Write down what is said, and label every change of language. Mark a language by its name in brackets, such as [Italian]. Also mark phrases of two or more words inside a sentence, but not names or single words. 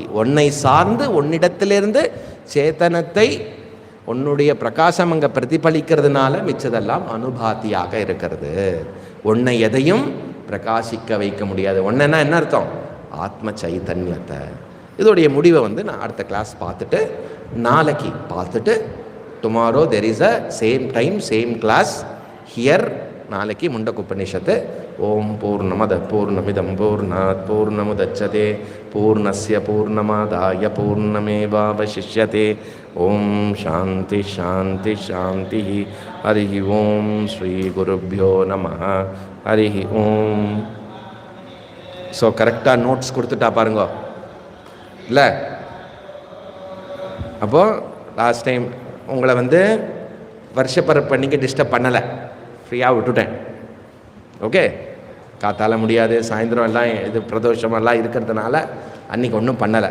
[Tamil] உன்னை சார்ந்து உன்னிடத்திலிருந்து சேத்தனத்தை உன்னுடைய பிரகாசம் அங்கே பிரதிபலிக்கிறதுனால மிச்சதெல்லாம் அனுபாதியாக இருக்கிறது. உன்னை எதையும் பிரகாசிக்க வைக்க முடியாது. ஒன்றுன்னா என்ன அர்த்தம்? ஆத்ம சைத்தன்யத்தை. இதோடைய முடிவை நான் அடுத்த கிளாஸ் பார்த்துட்டு, நாளைக்கு பார்த்துட்டு, [English] tomorrow there is a same time same class here. [Tamil] நாளைக்கு முண்டகோபனிஷத்து. [Sanskrit] ॐ पूर्णमदः पूर्णमिदं पूर्णात् पूर्णमुदच्यते पूर्णस्य पूर्णमादाय पूर्णमेवावशिष्यते. ॐ शान्तिः शान्तिः शान्तिः. हरि ॐ श्री गुरुभ्यो नमः. हरि ॐ. [Tamil] ஸோ கரெக்டாக நோட்ஸ் கொடுத்துட்டா பாருங்க இல்லை? அப்போது [English] last time [Tamil] உங்களை வருஷப்பரப்பு பண்ணிக்க டிஸ்டர்ப் பண்ணலை, ஃப்ரீயாக விட்டுட்டேன். ஓகே, காத்தால முடியாது, சாயந்தரம் எல்லாம் இது பிரதோஷமெல்லாம் இருக்கிறதுனால அன்றைக்கி ஒன்றும் பண்ணலை.